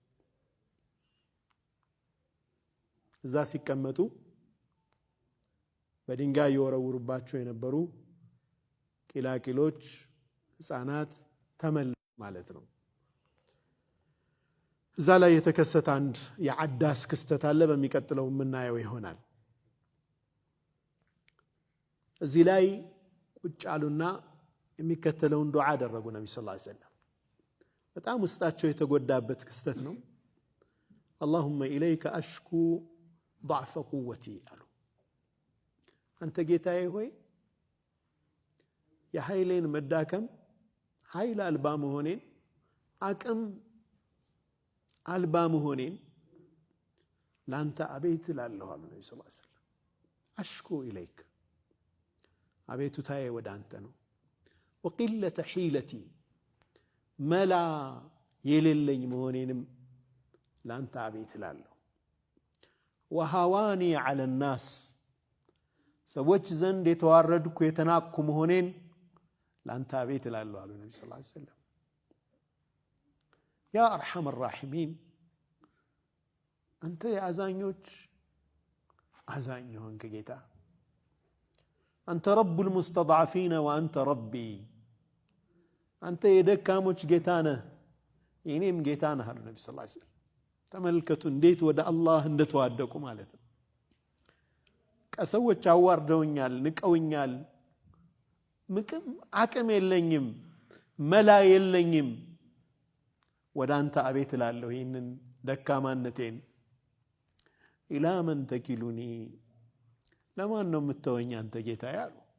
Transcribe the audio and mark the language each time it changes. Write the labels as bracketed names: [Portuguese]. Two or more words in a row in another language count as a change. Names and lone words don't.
[Amharic] እዛ ሲቀመጡ በድንጋይ ይወረውሩባቸው የነበሩ ቂላቂሎች ህፃናት ተመለሱ ማለት ነው እዛ ላይ የተከሰተ አንድ የዓዳስ ክስተት አለ በሚቀጥለው ምናየው ይሆናል እዚህ ላይ ቁጭ አሉና የሚከተለውን ዱዓ አደረጉ ነብዩ [Arabic] صلى الله عليه وسلم [Amharic] በጣም ውስጣቸው የተጎዳበት ክስተት ነው [Arabic] اللهم اليك اشكو ضعف قوتي [Amharic] አሉ አንተ ጌታዬ ሆይ የኃይሌን መዳከም ኃይል አልባ መሆኔን አቅም አልባ መሆኔን ላንተ አቤት እላለሁ አሉ ነብዩ [Arabic] صلى الله عليه وسلم أشكو إليك [Amharic] አቤቱታዬ ወደ አንተ ነው [Arabic] وقله حيلتي [Amharic] መላ የሌለኝ መሆኔንም ላንተ አቤት እላለሁ [Arabic] وهواني على الناس [Amharic] ሰዎች ዘንድ የተዋረድኩ የተናቅኩ መሆኔን ላንተ አቤት እላለሁ አሉ ነብዩ [Arabic] صلى الله عليه وسلم يا ارحم الراحمين [Amharic] አንተ የአዛኞች አዛኝ ሆንክ ጌታ አንተ [Arabic] رب المستضعفين وانت ربي [Amharic] አንተ የደካሞች ጌታ ነህ የኔም ጌታ ነህ አሉ ነብዩ [Arabic] صلى الله عليه وسلم [Amharic] ተመልከቱ እንዴት ወደ አላህ እንደተዋደቁ ማለት ነው ከሰዎች አዋርደውኛል ንቀውኛል አቅም የለኝም መላ የለኝም ወደ አንተ አቤት እላለሁ ይህንን ደካማነቴን [Arabic] إلى من تكلني [Amharic] ለማን ነው የምትተወኝ አንተ ጌታዬ አሉ